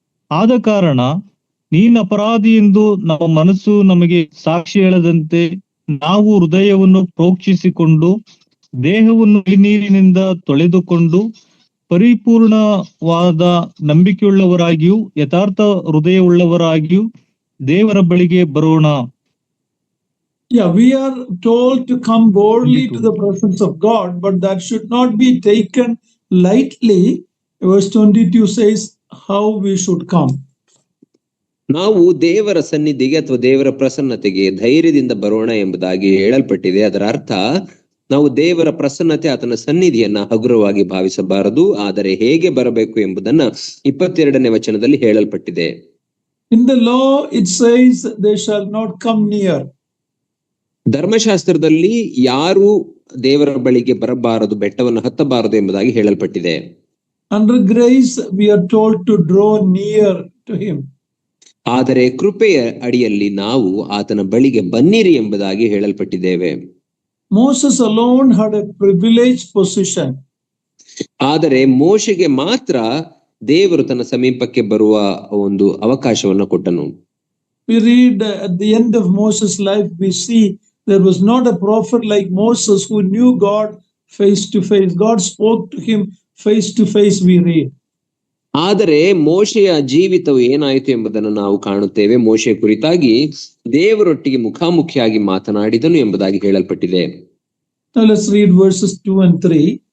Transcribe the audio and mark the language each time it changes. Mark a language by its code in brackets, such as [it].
[kn] ಆದ ಕಾರಣ ನೀನು ಅಪರಾಧಿ ಎಂದು ನಮ್ಮ ಮನಸ್ಸು ನಮಗೆ ಸಾಕ್ಷಿ ಹೇಳದಂತೆ ನಾವು ಹೃದಯವನ್ನು ಪ್ರೋಕ್ಷಿಸಿಕೊಂಡು ದೇಹವನ್ನು ನೀರಿನಿಂದ ತೊಳೆದುಕೊಂಡು ಪರಿಪೂರ್ಣವಾದ ನಂಬಿಕೆಯುಳ್ಳವರಾಗಿಯೂ ಯಥಾರ್ಥ ಹೃದಯವುಳ್ಳವರಾಗಿಯೂ ದೇವರ ಬಳಿಗೆ ಬರೋಣ. [en] Yeah, we are told to come boldly to the presence of God, but that should not be taken lightly. Verse 22 says how we should come. [kn] ನಾವು ದೇವರ ಸನ್ನಿಧಿಗೆ ಅಥವಾ ದೇವರ ಪ್ರಸನ್ನತೆಗೆ ಧೈರ್ಯದಿಂದ ಬರೋಣ ಎಂಬುದಾಗಿ ಹೇಳಲ್ಪಟ್ಟಿದೆ. ಅದರ ಅರ್ಥ ನಾವು ದೇವರ ಪ್ರಸನ್ನತೆ, ಆತನ ಸನ್ನಿಧಿಯನ್ನ ಹಗುರವಾಗಿ ಭಾವಿಸಬಾರದು, ಆದರೆ ಹೇಗೆ ಬರಬೇಕು ಎಂಬುದನ್ನ 22ನೇ ವಚನದಲ್ಲಿ ಹೇಳಲ್ಪಟ್ಟಿದೆ. [en] In the law it says they shall not come near. [kn] ಧರ್ಮಶಾಸ್ತ್ರದಲ್ಲಿ ಯಾರು ದೇವರ ಬಳಿಗೆ ಬರಬಾರದು, ಬೆಟ್ಟವನ್ನು ಹತ್ತಬಾರದು ಎಂಬುದಾಗಿ ಹೇಳಲ್ಪಟ್ಟಿದೆ. [en] Under grace we are told to draw near to him. [kn] ಆದರೆ ಕೃಪೆಯ ಅಡಿಯಲ್ಲಿ ನಾವು ಆತನ ಬಳಿಗೆ ಬನ್ನಿರಿ ಎಂಬುದಾಗಿ ಹೇಳಲ್ಪಟ್ಟಿದ್ದೇವೆ. [en] Moses alone had a privileged position. [kn] ಆದರೆ ಮೋಶೆಗೆ ಮಾತ್ರ ದೇವರು ತನ್ನ ಸಮೀಪಕ್ಕೆ ಬರುವ ಒಂದು ಅವಕಾಶವನ್ನು ಕೊಟ್ಟನು. [en] We read at the end of Moses' life, we see there was not a prophet like Moses who knew God face to face. God spoke to him face to face, we read. [kn] ಆದರೆ ಮೋಶೆಯ ಜೀವಿತವು ಏನಾಯಿತು ಎಂಬುದನ್ನು ನಾವು ಕಾಣುತ್ತೇವೆ. ಮೋಶೆ ಕುರಿತಾಗಿ ದೇವರೊಟ್ಟಿಗೆ ಮುಖಾಮುಖಿಯಾಗಿ ಮಾತನಾಡಿದನು ಎಂಬುದಾಗಿ ಹೇಳಲ್ಪಟ್ಟಿದೆ. [en] Now let's read verses 2 and 3.